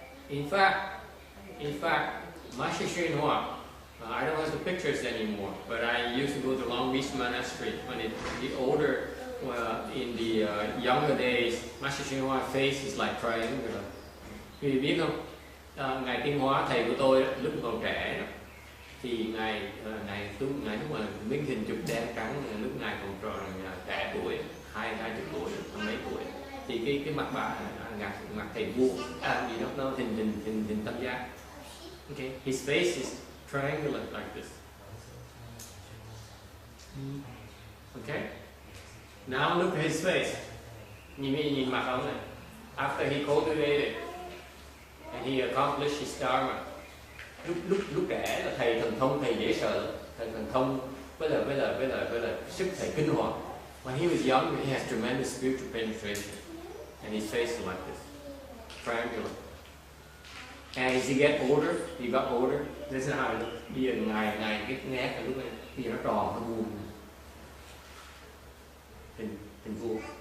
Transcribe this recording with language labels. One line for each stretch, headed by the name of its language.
English: In fact, Master Shinhua, I don't have the pictures anymore, but I used to go to Long Beach Monastery when the older, in the younger days, Master Shinhua's face is like triangular.
Vietnamese: Vì biết không, ngài Tiến Hóa thầy của tôi lúc còn trẻ đó, thì ngài lúc mà miếng hình chụp đen trắng, lúc ngài còn trẻ tuổi, 20 tuổi, mấy tuổi, thì cái mặt bà mặt thầy vuông, gì đó nó hình tam giác.
English: Okay, his face is triangular like this. Okay, now look at his face.
Vietnamese: Nhìn mặt ông này.
English: After he cultivated and he accomplished his dharma.
Vietnamese: Lúc trẻ là thầy thần thông, thầy dễ sợ, thầy thần thông với là sức thầy kinh hoàng.
English: When he was young, he has tremendous spiritual penetration, and his face is like this, triangular. And as he got older, this is how it looked.
Vietnamese: Bây giờ ngày cái nét lúc này, bây giờ nó tròn, nó vuông, hình vuông.